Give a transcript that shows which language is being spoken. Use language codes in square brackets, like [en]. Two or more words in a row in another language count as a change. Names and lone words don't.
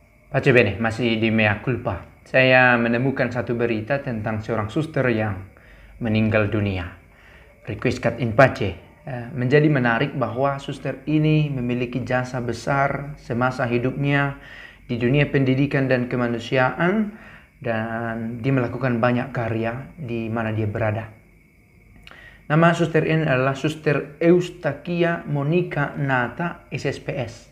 [it] Pace bene, [id] masih di [la] mea culpa. [id] Saya menemukan satu berita tentang seorang suster yang meninggal dunia. [la] Request cut in pace. [id] Menjadi menarik bahwa suster ini memiliki jasa besar semasa hidupnya di dunia pendidikan dan kemanusiaan, dan dia melakukan banyak karya di mana dia berada. Nama suster ini adalah Suster Eustakia Monica Nata, SSPS.